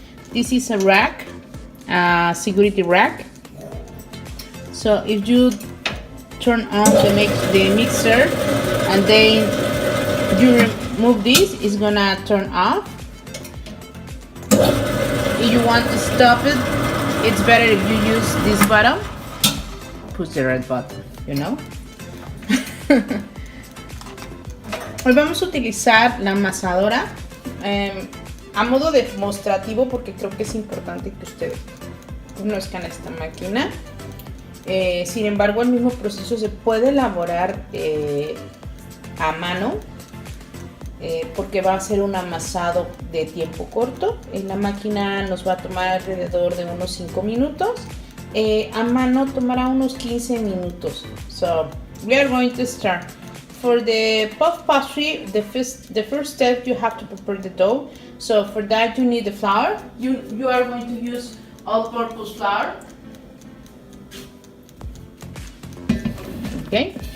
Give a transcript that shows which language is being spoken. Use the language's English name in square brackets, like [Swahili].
[English] This is a rack, a security rack. So if you turn on the mixer and then you remove this, it's gonna turn off. If you want to stop it, it's better if you use this button. Push the red button, you know. [Spanish] Hoy vamos a utilizar la amasadora a modo demostrativo porque creo que es importante que ustedes conozcan esta máquina. Sin embargo, el mismo proceso se puede elaborar a mano porque va a ser un amasado de tiempo corto. En la máquina nos va a tomar alrededor de unos 5 minutos. A mano tomará unos 15 minutos. [English] So we are going to start. For the puff pastry, the first step you have to prepare the dough. So for that you need the flour. You are going to use all-purpose flour. Okay.